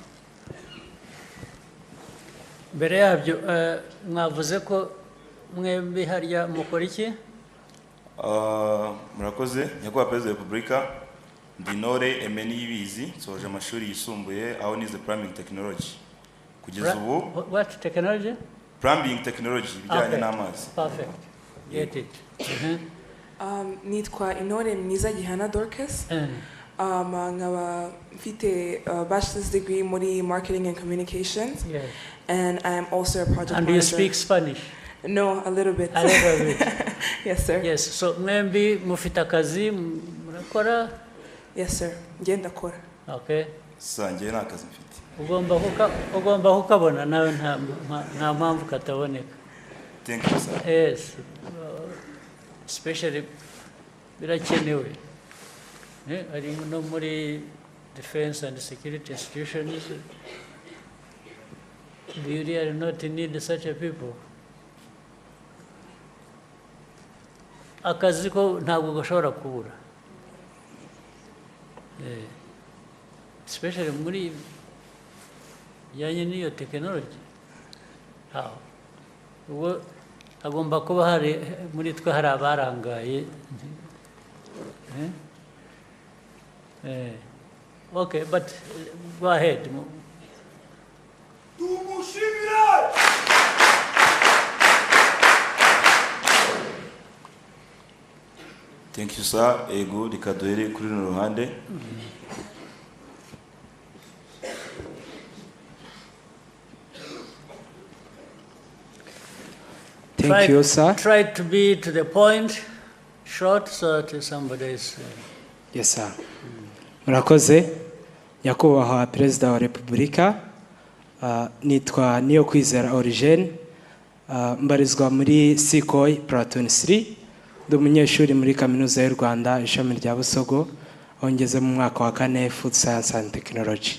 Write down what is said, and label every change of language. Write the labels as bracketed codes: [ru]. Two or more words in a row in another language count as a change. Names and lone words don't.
[rw] Mbere yabyo mwavuze ko mwembi harya mukora iki? Murakoze nyakubahwa Perezida wa Repubulika ndi Nore Emeni Yibizi soje amashuri yisumbuye aho nize [en] plumbing technology. [rw] Kugeza ubu [en] What technology? Plumbing technology [rw] bijyanye n'amazi. [en] Perfect. Get it. [rw] Nitwa Intore Mwiza Gihana Dorcas. Nkaba mfite [en] bachelor's degree [rw] muri [en] marketing and communications. Yes. And I am also a project manager. And do you speak Spanish? No, a little bit. A little bit. Yes, sir. Yes. [rw] So mwembi mufite akazi murakora? [en] Yes, sir. [rw] Ngenda kora. [en] Okay. [rw] Sangiye nakazi mfite. Ugomba kukabona nawe nta mpamvu kataboneka. [en] Thank you, sir. Yes. Especially birakenewe. [rw] Ari no muri [en] defense and security institutions. Do you really not need such a people? [rw] Akazi ko ntabwo gashobora kubura. Especially muri yanye niyo technology. [en] How? [rw] Ubwo agomba kuba hari muri twe hari abarangaye. [en] Okay, but go ahead. Thank you, sir. [rw] Ego rikaduhere kuri runo ruhande. [en] Thank you, sir. Try to be to the point, short, so that somebody is... Yes, sir. [rw] Murakoze, nyakubahwa Perezida wa Repubulika, nitwa Niyokwizera Origene, mbarizwa muri Sikoi Platoon 3, ndi umunyeshuri muri Kaminuza y'u Rwanda ishami rya Busogo, aho ngeze mu mwaka wa 4 [en] Food Science and Technology.